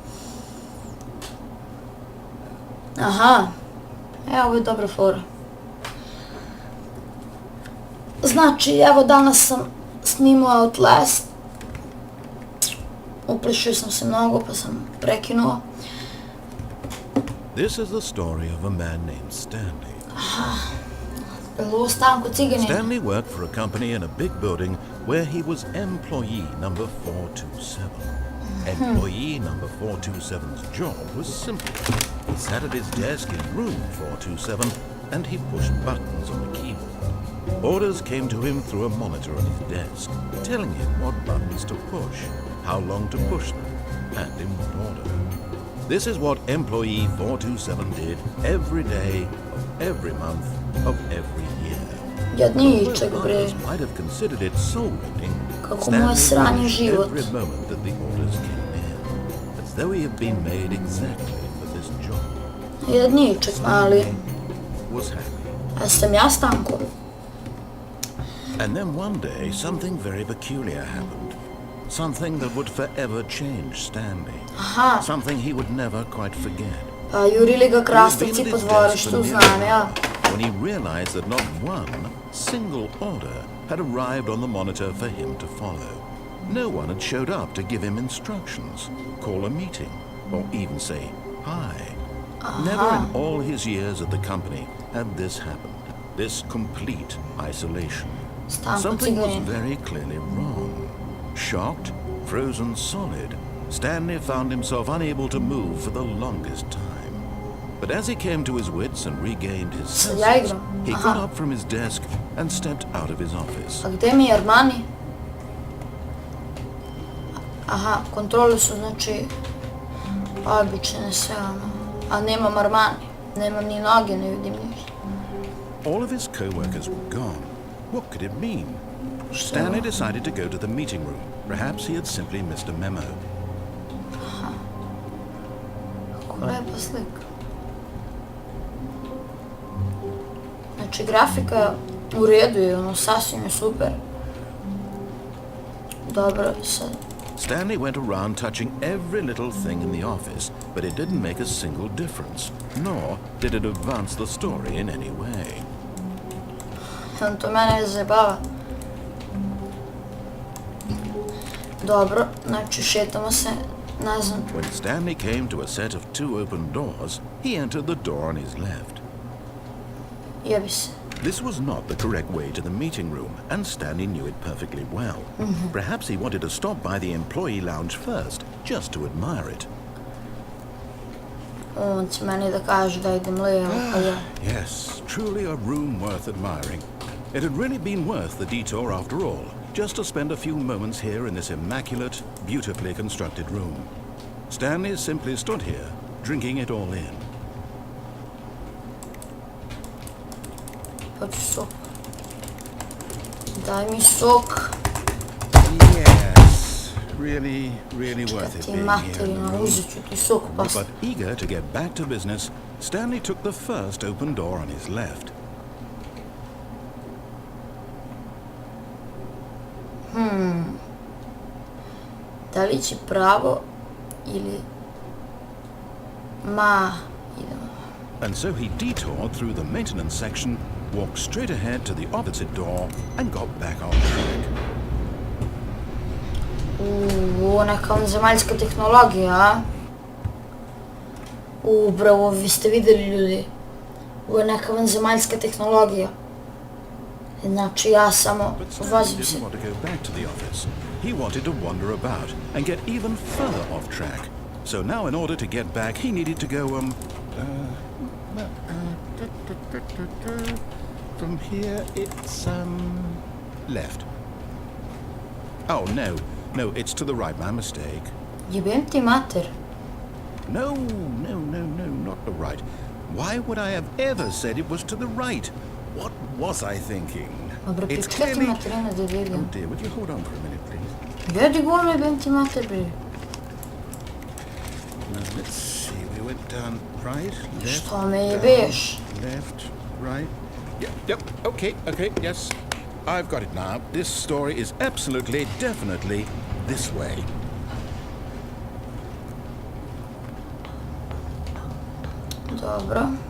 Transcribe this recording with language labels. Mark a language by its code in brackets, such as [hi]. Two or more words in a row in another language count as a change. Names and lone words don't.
[sr] Aha, ovo je dobra fora. Znači, evo danas sam snimao Outlast. Uplašio sam se mnogo pa sam prekinuo. [en] This is the story of a man named Stanley. [sr] Ovo Stanko, Ciganin. [en] Stanley worked for a company in a big building where he was employee number 427. Employee number 427's job was simple. He sat at his desk in room 427 and he pushed buttons on the keyboard. Orders came to him through a monitor on his desk, telling him what buttons to push, how long to push them, and in what order. This is what employee 427 did every day of every month of every year. [sr] Jadniček, bre. [en] Others might have considered it soul-rending. [sr] Kako mu je sranje život. [en] Every moment that the orders came in, as though he had been made exactly for this job. [sr] Jadniček, mali. [en] Was happy. [sr] A sam ja Stanko? [en] And then one day, something very peculiar happened. Something that would forever change Stanley. Aha. Something he would never quite forget. [sr] Jurili ga krastavci po dvorištu, znam ja. [en] When he realized that not one single order had arrived on the monitor for him to follow. No one had showed up to give him instructions, call a meeting, or even say hi. Never in all his years at the company had this happened. This complete isolation. Something was very clearly wrong. Shocked, frozen solid, Stanley found himself unable to move for the longest time. But as he came to his wits and regained his senses, he got up from his desk and stepped out of his office. [sr] A gde mi je Armani? Aha, kontrole su znači obične sve ono. A nemam Armani, nemam ni noge, ne vidim ništa. [en] All of his co-workers were gone. What could it mean? Stanley decided to go to the meeting room. Perhaps he had simply missed a memo. [sr] Kako lepa slika. Znači, grafika u redu je, ono, sasvim je super. Dobro, sad. [en] Stanley went around touching every little thing in the office, but it didn't make a single difference, nor did it advance the story in any way. [sr] On to mene zajebava. Dobro, znači šetamo se nazad. [en] When Stanley came to a set of two open doors, he entered the door on his left. [sr] Jebi se. [en] This was not the correct way to the meeting room, and Stanley knew it perfectly well. Perhaps he wanted to stop by the employee lounge first, just to admire it. [sr] On će meni da kaže da idem levo, pa ja. [en] Yes, truly a room worth admiring. It had really been worth the detour after all, just to spend a few moments here in this immaculate, beautifully constructed room. Stanley simply stood here, drinking it all in. [sr] Hoću sok. Daj mi sok. [en] Yes, really worth it being here in the room. [sr] Uzet ću ti sok, pa. [en] But eager to get back to business, Stanley took the first open door on his left. [sr] Da li će pravo ili idemo. [en] And so he detoured through the maintenance section, walked straight ahead to the opposite door, and got back on track. [sr] Ovo neka vanzemaljska tehnologija, a? Bravo, vi ste videli ljudi. Ovo je neka vanzemaljska tehnologija. Znači ja samo vozim se. [en] He wanted to wander about and get even further off track. So now in order to get back, he needed to go, from here it's, left. Oh, no, it's to the right, my mistake. [sr] Jebem ti mater. [en] No, not the right. Why would I have ever said it was to the right? What was I thinking? It's clearly... Oh dear, would you hold on for a minute, please? [sr] Jedi gole, jebem ti mater, bre. [en] let's see. We went down right, left, [sr] Što me [en] down, [sr] jebeš? [en] left, right. Yep, okay, yes. I've got it now. This story is absolutely, definitely this way. [sr] Dobro.